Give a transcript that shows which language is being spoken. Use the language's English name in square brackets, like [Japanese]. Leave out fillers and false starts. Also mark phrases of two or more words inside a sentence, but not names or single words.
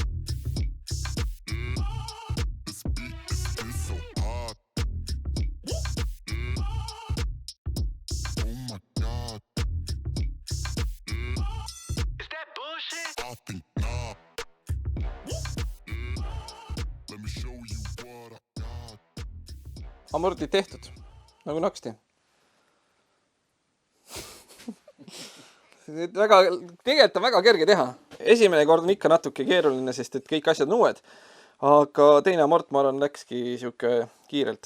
[English] This beat is so hot. Oh my god. Is that bullshit? I think not. Let me show you what I got. [Estonian] Amortid tehtud, nagu naksti. Tegelikult on väga kerge teha. Esimene kord on ikka natuke keeruline, sest et kõik asjad on uued. Aga teine amort, ma arvan, läkski siuke kiirelt.